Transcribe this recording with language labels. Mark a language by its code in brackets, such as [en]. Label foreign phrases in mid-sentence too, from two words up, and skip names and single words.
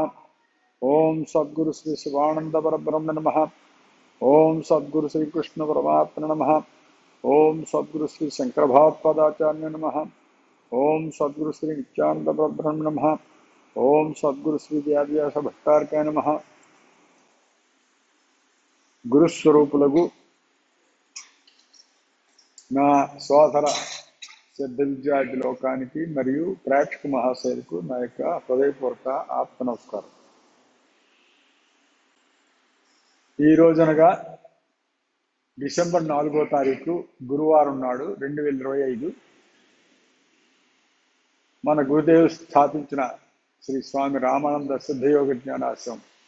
[sa] ओम सद्गुरु श्री शिवानंद परब्रह्म नमः। ओम सद्गुरु श्री कृष्ण परमात्मा नमः। ओम सद्गुरु श्री शंकर भगवत्पादाचार्य नमः। ओम सद्गुरु श्री नित्यानंद परब्रह्म नमः। ओम सद्गुरु श्री व्यास भट्टारकाय नमः। [te] గురుస్వరూపులకు నా సోదర సిద్ధ విద్యార్థి లోకానికి మరియు ప్రేక్షక మహాశయులకు నా యొక్క హృదయపూర్వక ఆత్మ నమస్కారం. ఈ రోజునగా డిసెంబర్ 4వ తారీఖు గురువారం నాడు 2025 మన గురుదేవులు స్థాపించిన శ్రీ స్వామి రామానంద సిద్ధయోగ జ్ఞానాశ్రమం